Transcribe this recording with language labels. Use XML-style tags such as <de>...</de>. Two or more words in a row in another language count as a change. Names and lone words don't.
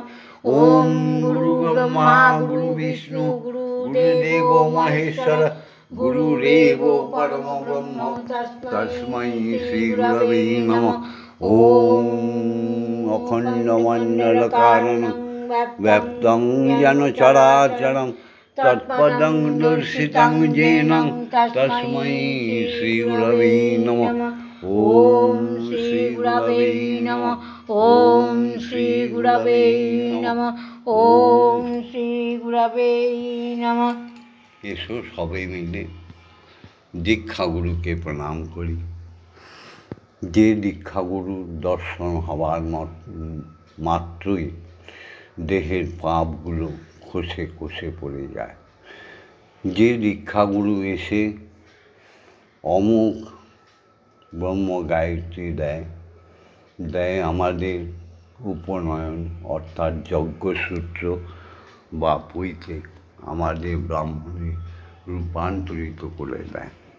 <sa>ওম গুরু ব্রহ্মা গুরু বিষ্ণু গুরুদেব মহেশ্বর গুরুরেব পরম ব্রহ্ম তস্मै শ্রীগুরবে নমঃ। ওম অখণ্ডমণ্ডলকারণং ব্যপ্তং যেন চরাচরং তৎপদং দর্শিতং येन তস্मै শ্রীগুরবে নমঃ। ওম শ্রী গুরবে নমঃ। ওম শ্রী গুরবে নমঃ। ওম শ্রী গুরবে নমঃ।</sa> <bn>এসো সবাই মিলে দীক্ষাগুরুকে প্রণাম করি। যে দীক্ষাগুরুর দর্শন হওয়ার মাত্রই দেহের পাপগুলো খসে খসে পড়ে যায়। যে দীক্ষাগুরু এসে অমুক ব্রহ্ম গায়ত্রী দেয় আমাদের উপনয়ন অর্থাৎ যজ্ঞসূত্র বা পৈতে আমাদের ব্রাহ্মণে রূপান্তরিত করে দেয়।</bn>